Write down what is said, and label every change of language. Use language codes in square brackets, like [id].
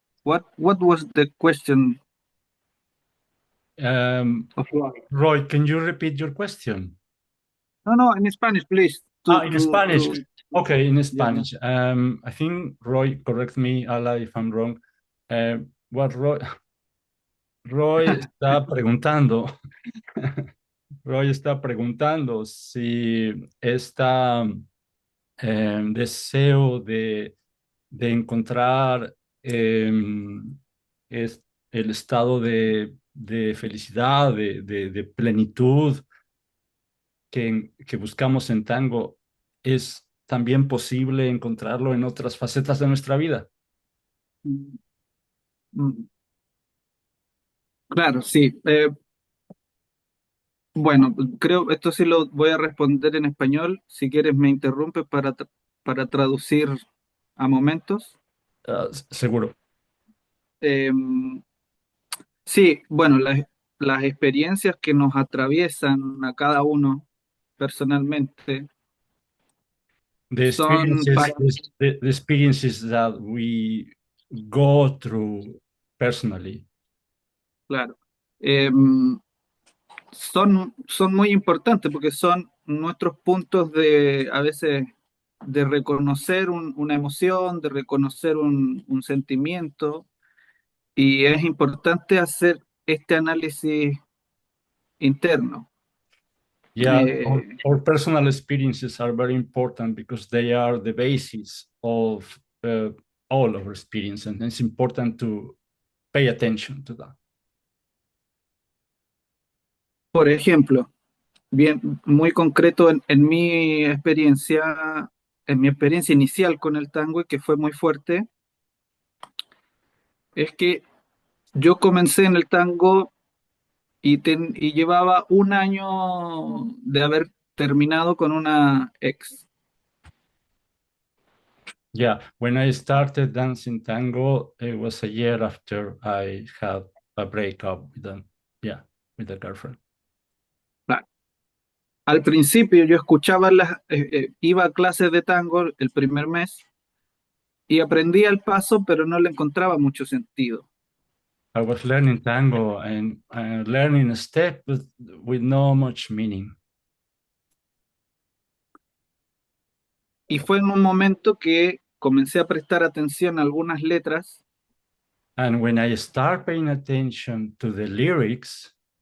[en] What was the question of Roy? Roy, can you repeat your question? No, in Spanish, please. In Spanish. Okay, in Spanish. I think Roy, correct me, Alla, if I'm wrong. What Roy [es] está preguntando, Roy está preguntando si esta deseo de encontrar es el estado de felicidad, de plenitud que buscamos en tango, es también posible encontrarlo en otras facetas de nuestra vida. Mm, claro, sí. Bueno, creo esto sí lo voy a responder en español. Si quieres me interrumpes para traducir a momentos. Seguro. Sí, bueno, las experiencias que nos atraviesan a cada uno personalmente [en] The [es] son, [en] experiences, the experiences that we go through personally. [es] claro, son muy importantes porque son nuestros puntos de, a veces, de reconocer una emoción, de reconocer un sentimiento, y es importante hacer este análisis interno. [en] Yeah, our personal experiences are very important because they are the basis of all of our experience, and it's important to pay attention to that. [es] Por ejemplo, bien, muy concreto en mi experiencia inicial con el tango, y que fue muy fuerte, es que yo comencé en el tango y llevaba un año de haber terminado con una ex. [en] Yeah, when I started dancing tango, it was a year after I had a breakup with a girlfriend. [es] Claro. Al principio yo escuchaba iba a clases de tango el primer mes y aprendía el paso, pero no le encontraba mucho sentido. [en] I was learning tango and learning a step with no much meaning. [es] Y fue en un momento que comencé a prestar atención a algunas letras. [en] And when I start paying attention to the lyrics,